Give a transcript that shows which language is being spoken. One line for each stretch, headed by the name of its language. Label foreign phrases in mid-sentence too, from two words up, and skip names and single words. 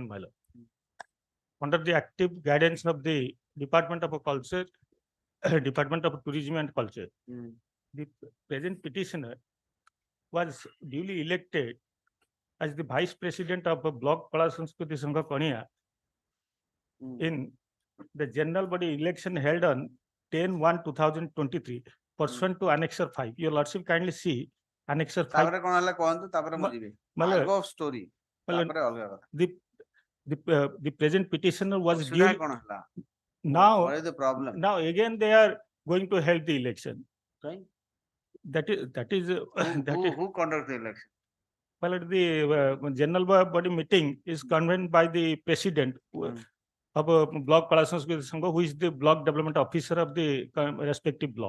English: Under the active guidance of the Department of Culture, Department of Tourism and Culture, the present petitioner was duly elected as the vice president of block Kala Sanskriti Sangha Konia in the general body election held on 10/1/2023 pursuant to annexure 5. Your lordship kindly see annexure 5.
Odia: ତାପରେ କଣ ହେଲା କୁହନ୍ତୁ ତାପରେ ମୁଁ ଯିବି.
English: Ago of story.
Odia: ତାପରେ ଅଲଗା କଥା.
English: The present petitioner was
Odia: ଅସୁବିଧା
English: duly
Odia: କଣ ହେଲା?
English: now What is the problem? now again they are going to held the election. Right? That is Who conduct the election? well the general body meeting is convened by the president of block Kala Sanskriti Sangha, who is the block development officer of the respective block.